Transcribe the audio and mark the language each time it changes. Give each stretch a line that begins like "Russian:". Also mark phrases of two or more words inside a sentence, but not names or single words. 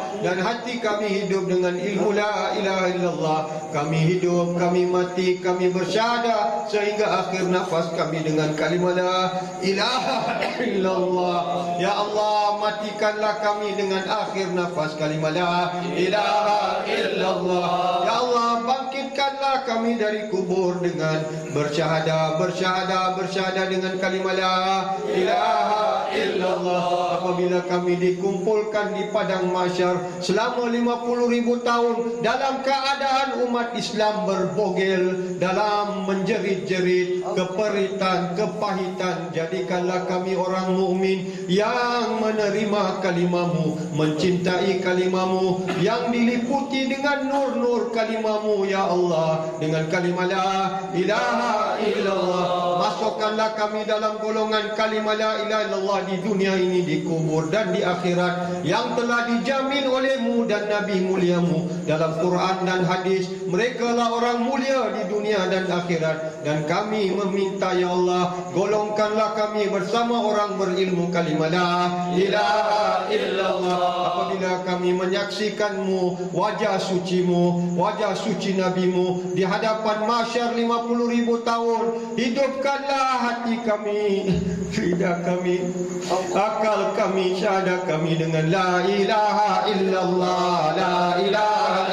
Malay: Dan hati kami hidup dengan ilmu
Arabic: la ilaha illallah.
Malay: Kami hidup, kami mati, kami bersyahadah sehingga akhir nafas kami dengan kalimah
Arabic: la ilaha illallah.
Malay: Ya Allah, matikanlah kami dengan akhir nafas kalimah
Arabic: la ilaha illallah.
Malay: Ya Allah, bangkitkanlah kami dari kubur dengan bersyahadah dengan kalimah
Arabic: la ilaha illallah.
Malay: Apabila kami dikumpulkan di padang mahsyar selama 50,000 tahun dalam keadaan umat Islam berbogel, dalam menjerit-jerit, keperitan, kepahitan, jadikanlah kami orang mukmin yang menerima kalimah-Mu, mencintai kalimah-Mu, yang diliputi dengan nur-nur kalimah-Mu, ya Allah, dengan kalimah
Arabic: la ilaha illallah.
Malay: Masukkanlah kami dalam golongan kalimah
Arabic: la ilaha illallah
Malay: di dunia ini, di kubur dan di akhirat, yang telah dijamin oleh-Mu dan Nabi mulia-Mu dalam Quran dan hadis. Mereka lah orang mulia di dunia dan akhirat. Dan kami meminta, ya Allah, golongkanlah kami bersama orang berilmu kalimah
Arabic: la ilaha illallah.
Malay: Apabila kami menyaksikan-Mu, wajah suci-Mu, wajah suci Nabi-Mu di hadapan mahsyar 50,000 tahun, hidupkanlah hati kami, lidah kami, akal kami, syahadah kami dengan
Arabic: la ilaha illallah, la ilaha